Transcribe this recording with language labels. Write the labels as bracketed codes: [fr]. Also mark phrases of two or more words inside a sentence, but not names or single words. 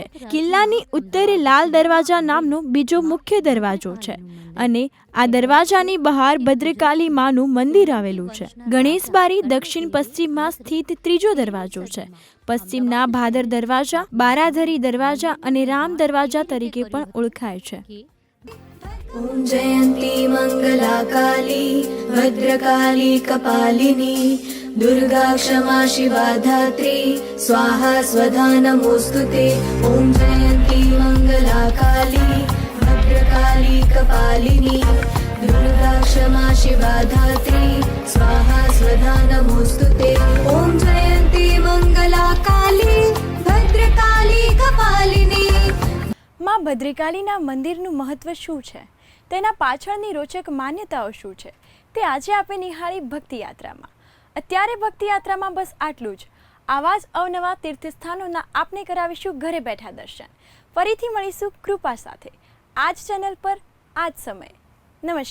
[gu] કિલ્લાની ઉત્તરે લાલ દરવાજા નામનો બીજો મુખ્ય દરવાજો છે અને આ દરવાજાની બહાર ભદ્રકાલી માનું મંદિર આવેલું છે. ગણેશ બારી દક્ષિણ પશ્ચિમમાં સ્થિત ત્રીજો દરવાજો છે. પશ્ચિમના ભાદર દરવાજા, બારાધરી દરવાજા અને રામ દરવાજા તરીકે પણ ઓળખાય છે. [sa] ॐ जयन्ती मङ्गला काली भद्रकाली कपालिनी दुर्गा क्षमा शिवा धात्री स्वाहा स्वधा नमोऽस्तु ते. ॐ जयन्ती मङ्गला काली भद्रकाली कपालिनी दुर्गा क्षमा शिवा धात्री स्वाहा स्वधा नमोऽस्तु ते. ॐ जयन्ती मङ्गला काली भद्रकाली कपालिनी. [gu] માં ભદ્રકાલીના મંદિરનું મહત્વ શું છે, તેના પાછળની રોચક માન્યતાઓ શું છે, તે આજે આપણે નિહાળી ભક્તિ યાત્રામાં. અત્યારે ભક્તિ યાત્રામાં બસ આટલું જ. આવા જ અવનવા તીર્થસ્થાનોના આપને કરાવીશું ઘરે બેઠા દર્શન. ફરીથી મળીશું કૃપા સાથે આ જ ચેનલ પર, આ જ સમયે.